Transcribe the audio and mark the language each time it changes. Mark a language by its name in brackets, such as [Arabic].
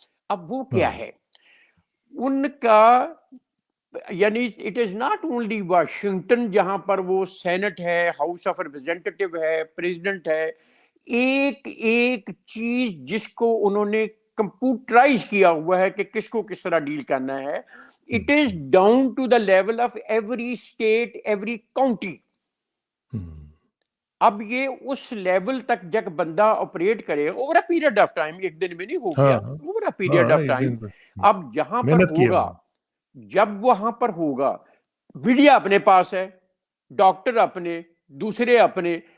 [Urdu] اب وہ کیا ہے ان کا؟ یعنی [English] it is not only Washington [Urdu] جہاں پر وہ سینٹ ہے، ہاؤس آف ریپرزینٹیٹیو ہے، پریزیڈنٹ ہے. ایک ایک چیز جس کو انہوں نے کمپیوٹرائز کیا ہوا ہے کہ کس کو کس طرح ڈیل کرنا ہے. [English] It is down to the level of every state, every county. [Urdu] اب یہ اس لیول تک جب بندہ آپریٹ کرے [English] over a period of time, [Urdu] ایک دن میں نہیں ہو گیا، over a period of time. اب جہاں پر ہوگا، جب وہاں پر ہوگا، میڈیا اپنے پاس ہے، ڈاکٹر اپنے، دوسرے اپنے.